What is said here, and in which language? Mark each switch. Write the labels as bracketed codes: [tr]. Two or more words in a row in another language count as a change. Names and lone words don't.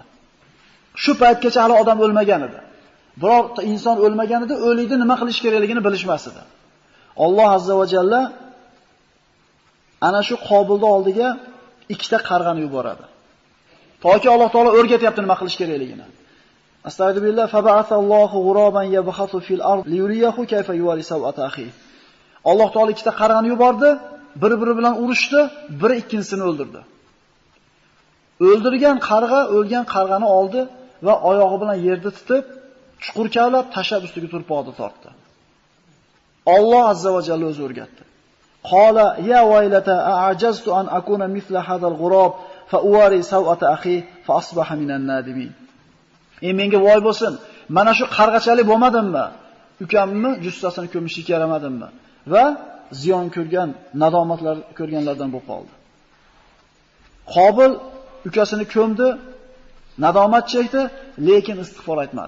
[uz] Shu paytgacha hali odam o'lmagan edi. Birorta inson o'lmagan edi, o'likni nima qilish kerakligini bilishmas edi. Alloh [ar] عز وجل [uz] ana shu Qobilning oldiga ikkita qarg'ani yuboradi. Toki Alloh taolo o'rgatyapti nima qilish kerakligini. [ar] أستغفر الله فبعث الله غرابا يبحث في الأرض ليريه كيف يواري سوءة أخي. [uz] Alloh taolo ikkita qarg'ani yubordi, bir-biri bilan urushdi, biri ikkinchisini o'ldirdi. O'ldirgan qarg'a o'lgan qarg'ani oldi va oyog'i bilan yerda tutib, chuqur kavlab tashab ustiga turpoqni tortdi. Alloh [ar] عز وجل [uz] o'zi o'rgatdi. [ar] قال يا ويلتا أعجزت أن أكون مثل هذا الغراب فأواري سوءة أخي فأصبح من النادمين. [uz] Menga voy bo'lsin, mana shu qarg'achalik bo'lmadimmi? Ukamni jussasini ko'mishga yaramadimmi? Va ziyon ko'rgan, nadomatlar ko'rganlardan bo'lib qoldi. Qobil ukasini ko'mdi, nadomat chekdi, lekin istig'for aytmadi.